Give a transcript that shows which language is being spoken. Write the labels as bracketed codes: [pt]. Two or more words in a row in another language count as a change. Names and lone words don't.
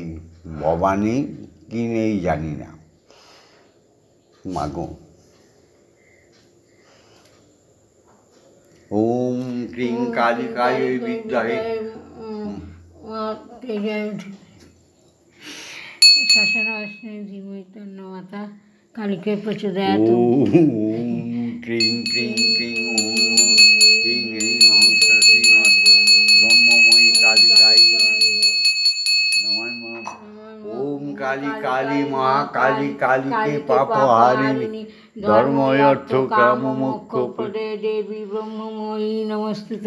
[bn] বাবা নেই কি নেই জানি না মাগো। [sa] ওম ক্রিং কালিকায় বিদ্যাহে শাসনাস্মি ধীমহি তন্নো মাতা কালীকে প্রচোদয়াৎ। ক্রিং ক্রিং ক্রিং ক্রিং হ্রিং ওং শ্রীমৎ ব্রহ্মময়ী কালিকাই নমঃ। ওম কালী কালী মহাকালী কালীকে পাপহারিণী ধর্ময় অর্থ কাম মোক্ষ প্রদে দেবী ব্রহ্মময়ী নমস্তুতে।